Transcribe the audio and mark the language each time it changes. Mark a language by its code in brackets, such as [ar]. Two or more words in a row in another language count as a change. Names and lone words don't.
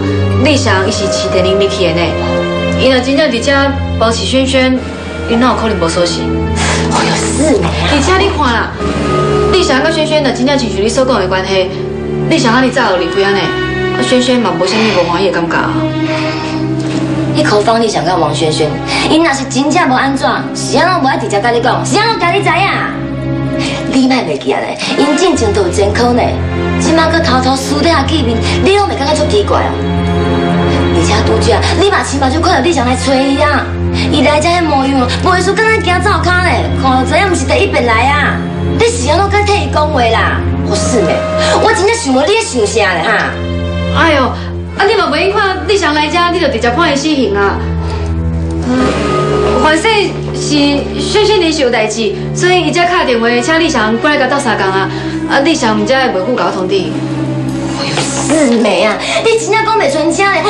[nan] 立翔伊是饲电铃入去的呢，伊若真正伫遮保持轩轩，伊哪有可能无锁匙？哎呦，是呢。而且你看啦，立翔甲轩轩若真正亲像你所讲的关系，立翔安尼早就离开安尼，轩轩嘛无啥物无欢喜的感觉啊。迄口方立翔甲王轩轩，因若是真正无安怎，是安怎无爱直接甲你讲，是安怎甲你知影？你莫袂记啊咧，因进前都有监控呢，即马搁偷偷私底下见面，你拢袂感觉足奇怪哦？而且拄则你嘛亲目睭看到立翔来找伊啊，伊来遮迄模样，袂输敢若行灶骹咧，看就知影毋是第一遍来啊！你是安怎敢替伊讲话啦？好是呢，我真正想无你咧想啥咧哈？哎呦，啊你嘛袂用看立翔来遮，你就直接判伊死刑啊？反正是轩轩临时有代志，所以伊才敲电话请立翔过来甲斗3工啊。啊，立翔毋知会袂久甲我通知。哎呦，四妹啊，你真正讲袂出声咧！